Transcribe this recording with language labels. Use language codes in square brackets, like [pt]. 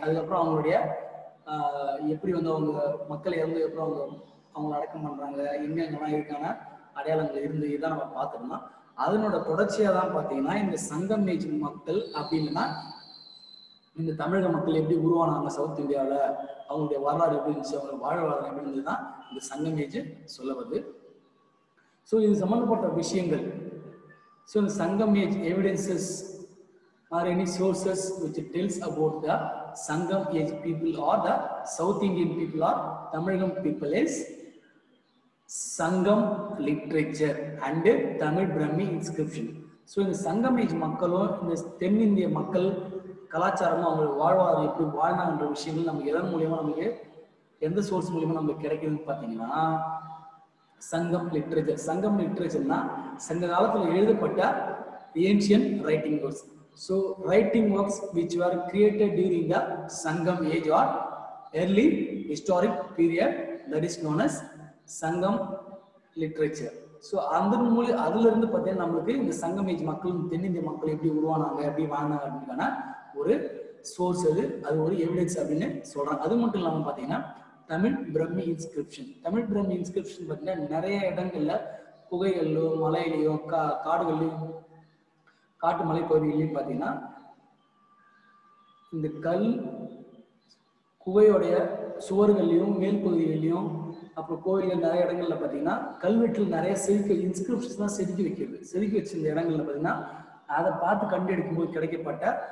[ta] அதுக்கப்புறம் அவங்களுடைய எப்படி வந்து அவங்க மக்கள் இறந்து அப்புறம் அவங்களை அடக்கம் பண்றாங்க, எங்கெங்கெல்லாம் இருக்கான அடையாளங்கள் இருந்து இதான் நம்ம பார்த்துருந்தோம். அதனோட தொடர்ச்சியா தான் பார்த்தீங்கன்னா இந்த சங்கமேஜ் மக்கள் அப்படின்னா இந்த தமிழக மக்கள் எப்படி உருவானாங்க சவுத் இந்தியாவில், அவங்களுடைய வரலாறு எப்படி இருந்துச்சு, அவங்க வாழ்வாதாரம் எப்படி இருந்தது தான் இந்த சங்கமேஜ் சொல்ல வருது. ஸோ இது சம்பந்தப்பட்ட விஷயங்கள். [en] So இந்த Sangam age evidences or any sources which tells about the Sangam age people or the South Indian people or Tamilagam people is Sangam literature and Tamil Brahmi inscription. [ta] So இந்த சங்கம் ஏஜ் மக்களும் இந்த தென்னிந்திய மக்கள் கலாச்சாரமும் அவங்க வாழ்வாதாரம் எப்படி வாழ்ந்தாங்கன்ற விஷயங்கள் நமக்கு எதன் மூலியமா நமக்கு எந்த சோர்ஸ் மூலியமா நமக்கு கிடைக்குதுன்னு பார்த்தீங்கன்னா சங்கம் லிட்ரேச்சர். சங்கம் லிட்ரேச்சர்னா சங்க காலத்தில் எழுதப்பட்ட [en] Ancient writing works. So writing works which were created during the Sangam age or early historic period that is known as Sangam literature. [ta] So அதுல இருந்து பார்த்தீங்கன்னா நம்மளுக்கு இந்த சங்கம் ஏஜ் மக்கள் தென்னிந்திய மக்கள் எப்படி உருவானாங்க எப்படி வாழ்ந்தாங்க அப்படின்னா ஒரு சோர்ஸ் அது ஒரு எவிடன்ஸ் அப்படின்னு சொல்றாங்க. அது மட்டும் இல்லாமல் பார்த்தீங்கன்னா தமிழ் பிரம்மி இன்ஸ்கிரிப்ஷன். தமிழ் பிரம்மி இன்ஸ்கிரிப்ஷன் பார்த்தீங்கன்னா நிறைய இடங்கள்ல குகைகள்லோ மலையிலையோ காடுகள்லையும் காட்டு மலை பகுதிகளையும் பார்த்தீங்கன்னா இந்த கல் குகையோடைய சுவர்கள்லையும் மேல் பகுதிகளிலையும் அப்புறம் கோயில்கள் நிறைய இடங்கள்ல பார்த்தீங்கன்னா கல்வெட்டில் நிறைய இன்ஸ்கிரிப்ஷன்ஸ் தான் செதுக்கி வச்சிருந்த இடங்கள்ல பார்த்தீங்கன்னா அதை பார்த்து கண்டெடுக்கும் போது கிடைக்கப்பட்ட